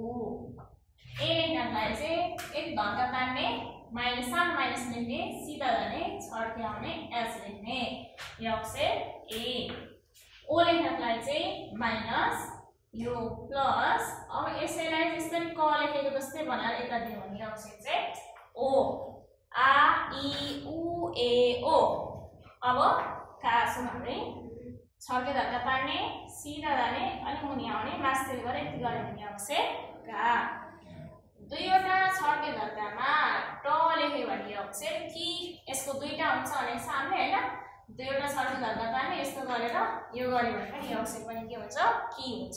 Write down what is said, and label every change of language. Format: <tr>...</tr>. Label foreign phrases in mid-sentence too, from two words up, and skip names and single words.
<ne>ए लेख्नलाई चाहिँ एक धक्का तान्ने, माइनस सानो माइनस लेख्ने, सिधा जाने, छड्के आउने, एस लेख्ने, यो अक्षर ए। ओ लेख्नलाई चाहिँ माइनस, यो प्लस, अब यसैलाई जस्तै क लेखेको जस्तै बनाएर यता दियो भने अक्षर चाहिँ ओ।</ne> <ja>あいうえお.</ja> <ne>अब का सुन्नु छड्के धक्का तान्ने, सिधा जाने, अलिक मुनि आउने, मास्तिर गरे यति गऱ्यो भने अक्षर का। दुईवटा छड्के धक्कामा ट लेख्यो भने अक्षर कि, यसको दुईटा हुन्छ भने सामने हैन, दुईवटा छड्के धक्का तान्ने यस्तो गरेर यो गर्यो भने पनि यो अक्षर पनि के हुन्छ कि हुन्छ।</ne>